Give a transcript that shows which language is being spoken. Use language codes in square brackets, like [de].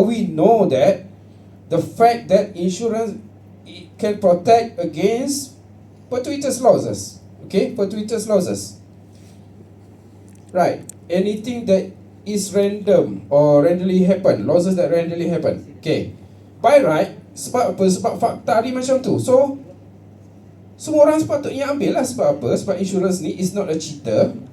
[en] We know that the fact that insurance can protect against fortuitous losses. Okay, fortuitous losses. Right, anything that is random or randomly happen, losses that randomly happen. Okay, by right, [ms] sebab apa? Sebab fakta ni macam tu. So, semua orang sepatutnya ambil lah. Sebab apa? Sebab [en] insurance [ms] ni [en] is not a cheater.